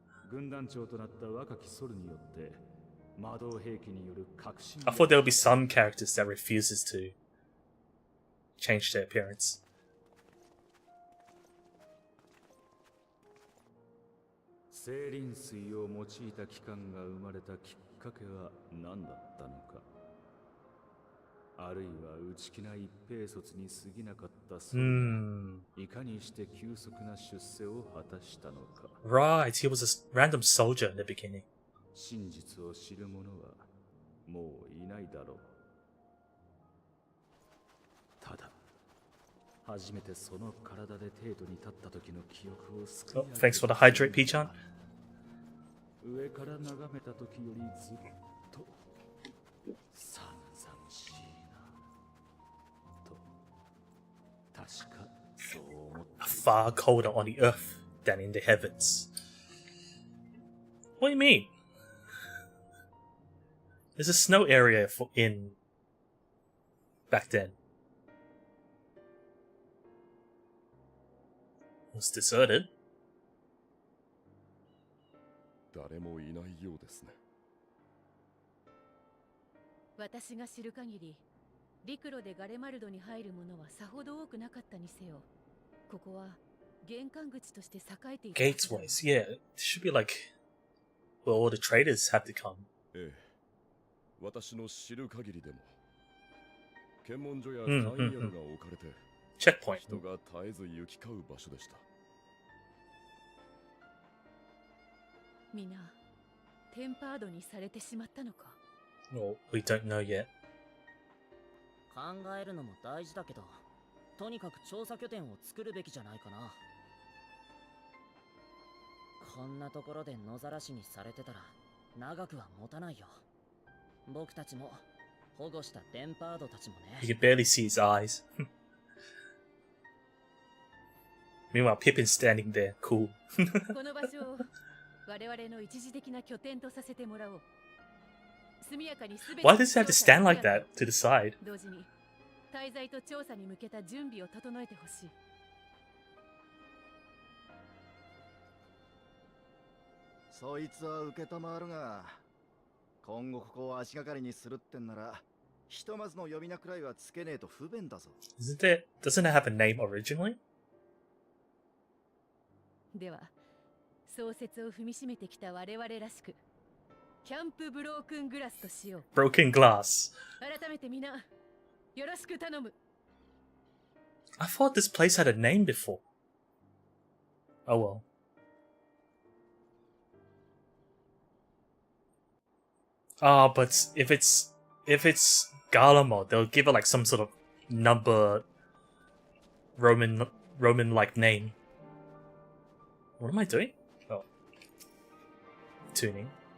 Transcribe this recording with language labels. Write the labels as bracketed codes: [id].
[ja] 軍団長となった若きソルによって魔導兵器による革新 [en] I thought there would be some characters that refuses to change their appearance. [ja] 聖輪水を用いた機関が生まれたきっかけは何だったのか、あるいは内気な一兵卒に過ぎなかったソルがいかにして急速な出世を果たしたのか。 [en] Right, he was a random soldier in the beginning. [ja] 真実を知る者はもういないだろう。ただ初めてその体で帝都に立った時の記憶を救い [en] Oh, thanks for the hydrate, P-chan. [ja] 上から眺めた時よりずっと寒々しいなと確かそう思った。 [en] Far colder on the earth than in the heavens. What do you mean? There's a snow area in back then. It was deserted. [ja] 誰もいないようですね。私が知る限り、陸路でガレマルドに入る者はさほど多くなかったにせよ。ここは玄関口として栄えていた。 [en] Gateways, yeah. It should be like where all the traders have to come. [ja] ええ、私の知る限りでも、検問所や簡易宿が置かれて、 [en] Checkpoint. [ja] 人が絶えず行き交う場所でした。皆テンパードにされてしまったのか。 [en] Well, we don't know yet. [ja] 考えるのも大事だけど、とにかく調査拠点を作るべきじゃないかな。こんなところで野ざらしにされてたら長くは持たないよ。僕たちも保護したテンパードたちもね。 [en] You can barely see his eyes. Meanwhile, Pippin's standing there, cool. [ja] この場所を我々の一時的な拠点とさせてもらおう。速やかに全て [en] Why does he have to stand like that to the side? [ja] 同時に滞在と調査に向けた準備を整えてほしい。そいつは受けたまわるが、今後ここを足がかりにするってんなら、ひとまずの呼び名くらいはつけねえと不便だぞ。 [en] Doesn't it have a name originally? [ja] では創設を踏みしめてきた我々らしく、キャンプブロークングラスとしよう。 [en] Broken glass. [ja] 改めてみんなよろしく頼む。 [en] I thought this place had a name before. Oh well. Ah, but if it's Galamo, they'll give it like some sort of number Roman like name. What am I doing? Oh. Tuning.